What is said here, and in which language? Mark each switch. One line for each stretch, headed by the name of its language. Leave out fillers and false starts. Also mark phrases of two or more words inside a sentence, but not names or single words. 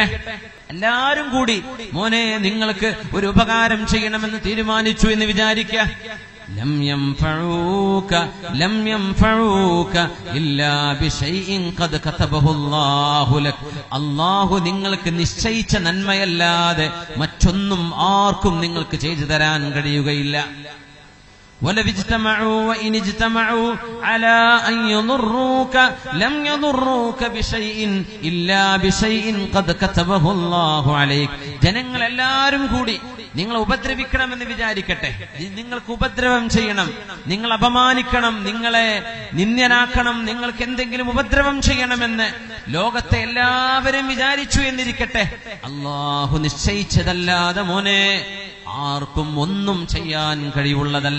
Malayalam: എല്ലാരും കൂടി മോനെ നിങ്ങൾക്ക് ഒരു ഉപകാരം ചെയ്യണമെന്ന് തീരുമാനിച്ചു എന്ന് വിചാരിക്കുക.
Arabic: لم ينفعوك إلا بشيء قد كتبه الله لك.
Malayalam: അല്ലാഹു നിങ്ങൾക്ക് നിശ്ചയിച്ച നന്മയല്ലാതെ മറ്റൊന്നും ആർക്കും നിങ്ങൾക്ക് ചെയ്തു തരാൻ കഴിയുകയില്ല.
Arabic: ولو اجتمعوا وإن اجتمعوا على أن يضروك لم يضروك بشيء إلا بشيء قد كتبه الله عليك.
Malayalam: ജനങ്ങൾ എല്ലാവരും കൂടി നിങ്ങളെ ഉപദ്രവിക്കണമെന്ന് വിചാരിക്കട്ടെ, നിങ്ങൾക്ക് ഉപദ്രവം ചെയ്യണം, നിങ്ങൾ അപമാനിക്കണം, നിങ്ങളെ നിന്ദ്യനാക്കണം, നിങ്ങൾക്ക് എന്തെങ്കിലും ഉപദ്രവം ചെയ്യണമെന്ന് ലോകത്തെ എല്ലാവരും വിചാരിച്ചു എന്നിരിക്കട്ടെ. അല്ലാഹു നിശ്ചയിച്ചതല്ലാതെ മോനെ ആർക്കും ഒന്നും ചെയ്യാൻ കഴിവുള്ളതല്ല.